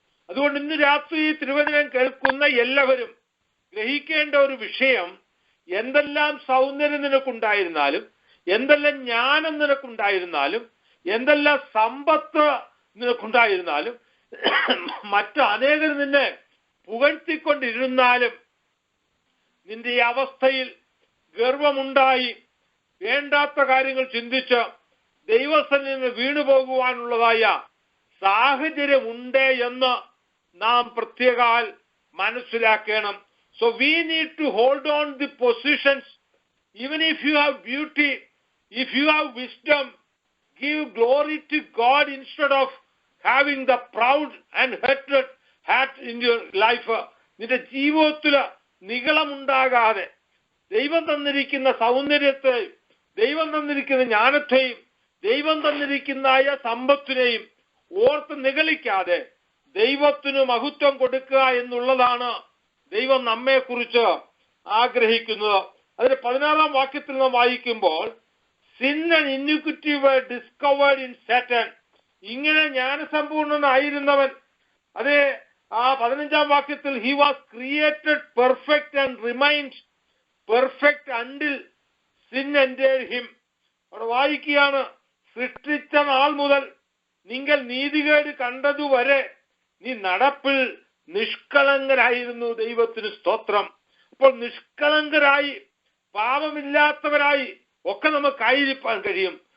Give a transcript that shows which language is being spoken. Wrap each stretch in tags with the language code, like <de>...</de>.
<ml>അതുകൊണ്ട് ഇന്ന് രാത്രി ഈ തിരുവചനം കേൾക്കുന്ന എല്ലാവരും ഗ്രഹിക്കേണ്ട ഒരു വിഷയം, എന്തെല്ലാം സൗന്ദര്യം നിനക്കുണ്ടായിരുന്നാലും, എന്തെല്ലാം ജ്ഞാനം നിനക്കുണ്ടായിരുന്നാലും, എന്തെല്ലാം സമ്പത്ത് നിനക്കുണ്ടായിരുന്നാലും, മറ്റു അനേകർ നിന്നെ പുകഴ്ത്തിക്കൊണ്ടിരുന്നാലും, നിന്റെ ഈ അവസ്ഥയിൽ ഗർവമുണ്ടായി വേണ്ടാത്ത കാര്യങ്ങൾ ചിന്തിച്ച് ദൈവസന്നിധിയിൽ നിന്ന് വീണുപോകുവാനുള്ളതായ സാഹചര്യമുണ്ട് എന്ന് നാം പ്രത്യേകാൽ മനസ്സിലാക്കണം.</ml> <en>So we need to hold on the positions. Even if you have beauty, if you have wisdom, give glory to God instead of having the proud and hatred hat in your life.</en> <ml>നിന്റെ ജീവിതത്തില് നിഗളമുണ്ടാകാതെ ദൈവം തന്നിരിക്കുന്ന സൗന്ദര്യത്തെയും, ദൈവം തന്നിരിക്കുന്ന ജ്ഞാനത്തെയും, ദൈവം തന്നിരിക്കുന്ന സമ്പത്തിനെയും ഓർത്ത് നിഗളിക്കാതെ ദൈവത്തിന് മഹത്വം കൊടുക്കുക എന്നുള്ളതാണ് ദൈവം നമ്മെ കുറിച്ച് ആഗ്രഹിക്കുന്നത്. അതിന് 16ാം വാക്യത്തിൽ നാം വായിക്കുമ്പോൾ,</ml> <en>sin and iniquity were discovered in Satan.</en> <ml>ഇങ്ങനെ ജ്ഞാനസമ്പൂർണനായിരുന്നവൻ, അതെ, ആ 15-ാം വാക്യത്തിൽ</ml> <en>he was created perfect and remained perfect until sin entered him.</en> <ml>അവിടെ വായിക്കുകയാണ്, സൃഷ്ടിച്ച നാൾ മുതൽ നിങ്ങൾ നീതികേട് കണ്ടതുവരെ നീ നടപ്പിൽ നിഷ്കളങ്കരായിരുന്നു. ദൈവത്തിന് സ്തോത്രം. അപ്പോൾ നിഷ്കളങ്കരായി, പാപമില്ലാത്തവരായി ഒക്കെ നമുക്കായിരിക്കാൻ കഴിയും.</ml>